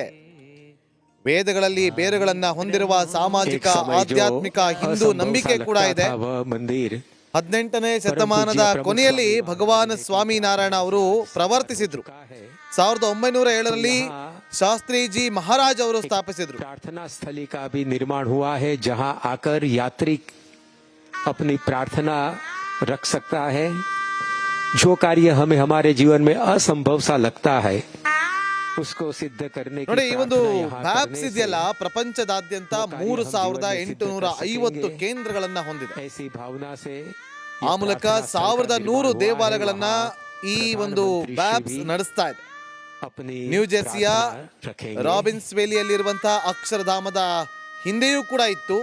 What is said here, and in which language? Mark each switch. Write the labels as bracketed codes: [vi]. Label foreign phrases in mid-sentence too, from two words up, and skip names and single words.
[kn] ವೇದಗಳಲ್ಲಿ ಬೇರುಗಳನ್ನ ಹೊಂದಿರುವ ಸಾಮಾಜಿಕ ಆಧ್ಯಾತ್ಮಿಕ ಹಿಂದೂ ನಂಬಿಕೆ ಕೂಡ ಇದೆ. 18ನೇ ಶತಮಾನದ ಕೊನೆಯಲ್ಲಿ ಭಗವಾನ್ ಸ್ವಾಮಿನಾರಾಯಣ ಅವರು ಪ್ರವರ್ತಿಸಿದ್ರು. 1907ರಲ್ಲಿ ಶಾಸ್ತ್ರೀಜಿ ಮಹಾರಾಜ್ ಅವರು ಸ್ಥಾಪಿಸಿದ್ರು. ಪ್ರಾರ್ಥನಾ ಸ್ಥಳಿ [hi] का भी निर्माण हुआ है जहां आकर यात्री अपनी प्रार्थना रख सकता है. जो कार्य हमें हमारे जीवन में असंभव सा लगता है उसको सिद्ध करने की [kn] ನೋಡಿ, ಈ ಒಂದು ಬ್ಯಾಪ್ಸ್ ಇದೆಯಲ್ಲ, ಪ್ರಪಂಚದಾದ್ಯಂತ 3850 ಕೇಂದ್ರಗಳನ್ನ ಹೊಂದಿದೆ. ಆ ಮೂಲಕ 1100 ದೇವಾಲಯಗಳನ್ನ ಈ ಒಂದು ಬ್ಯಾಪ್ಸ್ ನಡೆಸ್ತಾ ಇದೆ. ನ್ಯೂ ಜೆರ್ಸಿಯ ರಾಬಿನ್ಸ್ ವೇಲಿಯಲ್ಲಿರುವಂತಹ ಅಕ್ಷರಧಾಮದ ಹಿಂದೆಯೂ ಕೂಡ ಇತ್ತು.